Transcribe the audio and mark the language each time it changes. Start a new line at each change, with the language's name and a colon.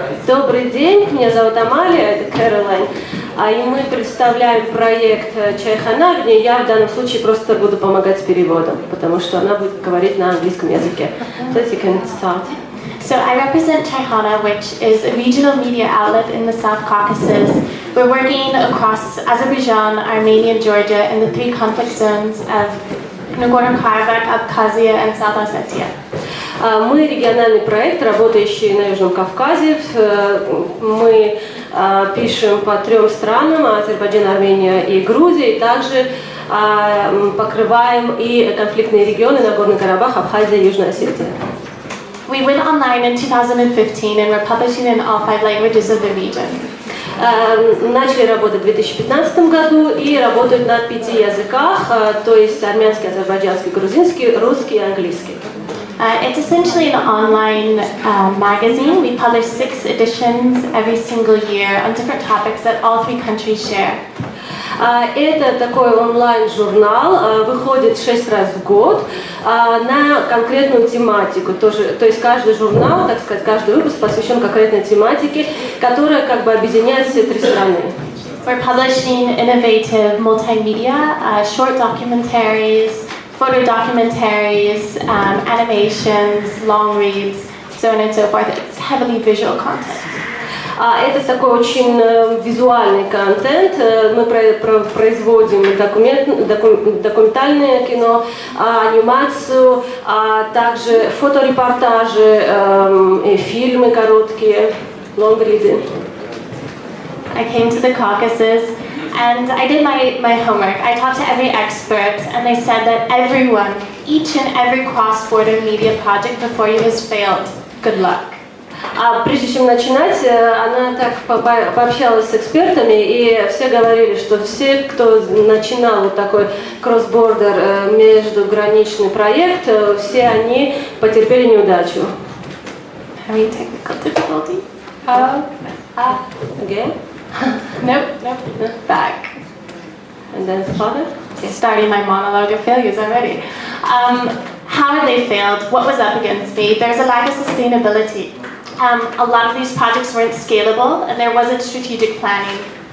Russian: Добрый день, меня зовут Амалия, это Caroline. И мы представляем проект Чайхана, где я в данном случае просто буду помогать с переводом, потому что она будет говорить на английском языке.
English: So you can start. So I represent Chaichana, which is a regional media outlet in the South Caucasus. We're working across Azerbaijan, Armenia, and Georgia in the 3 conflict zones of Nagorno-Karabakh, Abkhazia, and South Ossetia.
Russian: Мы региональный проект, работающий на Южном Кавказе. Мы пишем по 3 странам: Азербайджан, Армения и Грузия. И также покрываем и конфликтные регионы Нагорный Карабах, Абхазия и Южная Осетия.
English: We went online in 2015 and we're publishing in all 5 languages of the region.
Russian: Начали работать в 2015 году и работают на 5 языках, то есть армянский, азербайджанский, грузинский, русский и английский.
English: It's essentially an online magazine. We publish 6 editions every single year on different topics that all 3 countries share.
Russian: Это такой онлайн-журнал, выходит 6 раз в год на конкретную тематику. То есть каждый журнал, так сказать, каждый выпуск посвящен конкретной тематике, которая как бы объединяет все 3 страны.
English: We're publishing innovative multimedia, short documentaries, photo documentaries, animations, long reads, so on and so forth. It's heavily visual content.
Russian: Это такой очень визуальный контент. Мы производим документальное кино, анимацию, также фоторепортажи, фильмы короткие, лонгриды.
English: I came to the Caucasus and I did my homework. I talked to every expert and they said that everyone, each and every cross-border media project before you has failed. Good luck.
Russian: Прежде чем начинать, она так пообщалась с экспертами, и все говорили, что все, кто начинал вот такой кросс-бордер междуграничный проект, все они потерпели неудачу.
English: Any technical difficulties? Again? Nope. Back. And then further? Okay. Starting my monologue of failures already. How had they failed? What was up against me? There's a lack of sustainability. A lot of these projects weren't scalable, and there wasn't strategic planning.